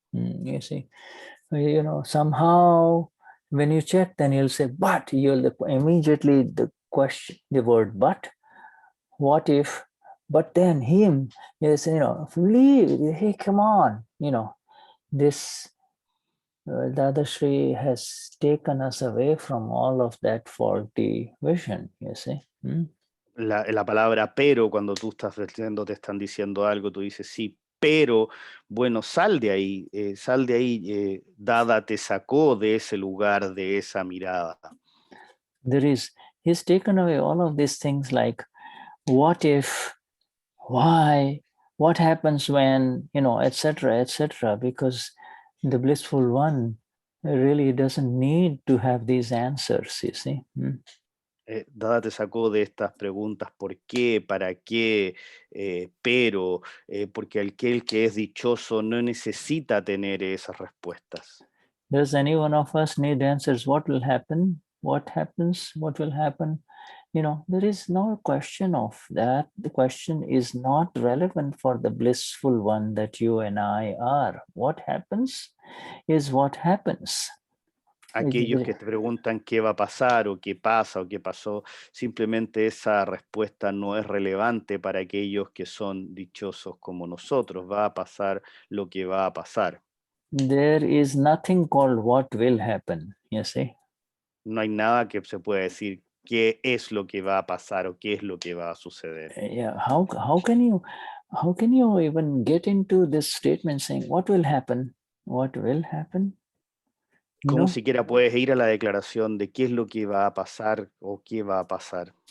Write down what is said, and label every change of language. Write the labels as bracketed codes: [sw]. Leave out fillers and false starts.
[en] You see, somehow when you check, then you'll say, but immediately the word but, what if, but then him, yes, leave, hey, come on, this Dadashri has taken us away from all of that faulty vision, you see. [es] La palabra pero, cuando tú estás te están diciendo algo, tú dices sí, pero bueno, sal de ahí, Dada te sacó de ese lugar, de esa mirada. [en] He's taken away all of these things like what if, why, what happens when, etc., because the blissful one really doesn't need to have these answers, you see. [es] Dada te sacó de estas preguntas, ¿por qué? ¿Para qué? Pero, porque aquel que es dichoso no necesita tener esas respuestas. [en] Does any one of us need answers? What will happen? What happens? What will happen? There is no question of that. The question is not relevant for the blissful one that you and I are. What happens is what happens. [es] Aquellos que te preguntan qué va a pasar o qué pasa o qué pasó, simplemente esa respuesta no es relevante para aquellos que son dichosos como nosotros. Va a pasar lo que va a pasar. [en] There is nothing called what will happen, you see. [es] No hay nada que se pueda decir qué es lo que va a pasar o qué es lo que va a suceder. [en] Yeah, how can you even get into this statement saying what will happen? What will happen? [es] ¿Cómo siquiera puedes ir a la declaración de qué es lo que va a pasar o qué va a pasar?